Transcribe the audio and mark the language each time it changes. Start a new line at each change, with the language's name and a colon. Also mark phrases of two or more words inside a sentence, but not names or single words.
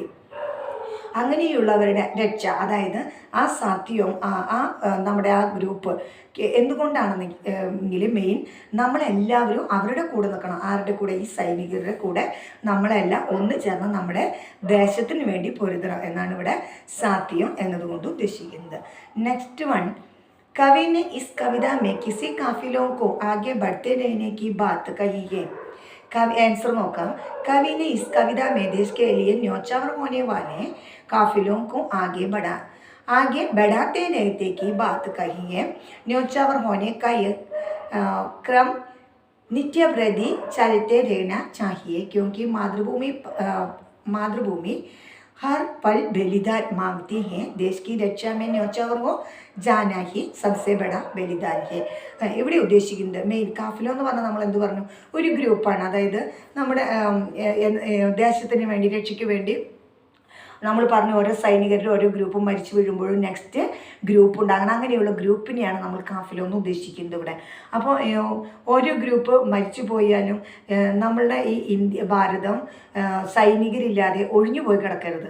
Malayalam: അങ്ങനെയുള്ളവരുടെ രക്ഷ, അതായത് ആ സാധ്യവും നമ്മുടെ ആ ഗ്രൂപ്പ് എന്തുകൊണ്ടാണെന്നെങ്കിൽ മെയിൻ നമ്മളെല്ലാവരും അവരുടെ കൂടെ നിൽക്കണം. ആരുടെ കൂടെ? ഈ സൈനികരുടെ കൂടെ നമ്മളെല്ലാം ഒന്ന് ചേർന്ന് നമ്മുടെ ദേശത്തിന് വേണ്ടി പൊരുതണം എന്നാണ് ഇവിടെ സാധ്യം എന്നതുകൊണ്ട് ഉദ്ദേശിക്കുന്നത്. നെക്സ്റ്റ് വൺ,
Hindi: कवि ने इस कविता में किसी काफिलों को आगे बढ़ते रहने की बात कही है.
Malayalam: കവി ആൻസർ നോക്കാം.
Hindi: कवि ने इस कविता में देश के लिए न्योछावर होने वाले काफिलों को आगे बढ़ाते रहने की बात कही है. न्योछावर होने का यह क्रम नित्य प्रति चलते रहना चाहिए, क्योंकि मातृभूमि हर पल बलिदान मांगती है. देश की रक्षा में न्योछावर हो जाना ही सबसे बड़ा बलिदान है.
Malayalam: ഇവിടെ ഉദ്ദേശിക്കുന്നത് മെയിൻ കാഫിലോ എന്ന് പറഞ്ഞാൽ നമ്മൾ എന്ത് പറഞ്ഞു? ഒരു ഗ്രൂപ്പാണ്. അതായത് നമ്മുടെ ദേശത്തിന് വേണ്ടി, രക്ഷയ്ക്ക് വേണ്ടി നമ്മൾ പറഞ്ഞു ഓരോ സൈനികരുടെ ഓരോ ഗ്രൂപ്പും മരിച്ചു വീഴുമ്പോഴും നെക്സ്റ്റ് ഗ്രൂപ്പ് ഉണ്ടാകണം. അങ്ങനെയുള്ള ഗ്രൂപ്പിനെയാണ് നമ്മൾ കാഫിലോ എന്ന് ഉദ്ദേശിക്കുന്നത് ഇവിടെ. അപ്പോൾ ഓരോ ഗ്രൂപ്പ് മരിച്ചു പോയാലും നമ്മളുടെ ഈ ഭാരതം സൈനികരില്ലാതെ ഒഴിഞ്ഞു പോയി കിടക്കരുത്.